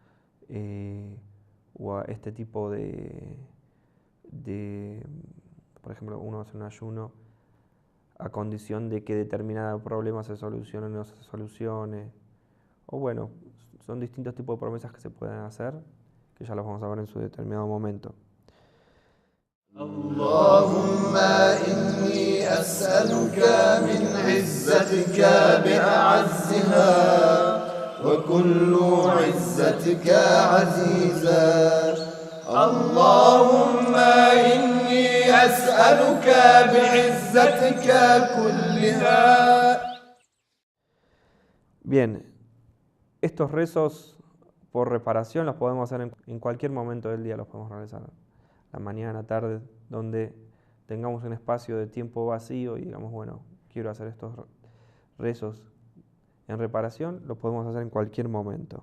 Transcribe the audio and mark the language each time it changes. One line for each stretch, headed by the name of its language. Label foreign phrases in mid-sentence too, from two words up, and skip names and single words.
Spanish: o a este tipo por ejemplo, uno hace un ayuno a condición de que determinado problema se solucione o no se solucione, o bueno, son distintos tipos de promesas que se pueden hacer, que ya los vamos a ver en su determinado momento.
Arabic: اللهم إني أسألك من عزتك بأعزها وكل عزتك عزيزا اللهم إني أسألك بعزتك كلها.
Spanish: Bien, estos rezos por reparación los podemos hacer en cualquier momento del día, los podemos realizar. La mañana, tarde, donde tengamos un espacio de tiempo vacío y digamos, bueno, quiero hacer estos rezos en reparación, los podemos hacer en cualquier momento.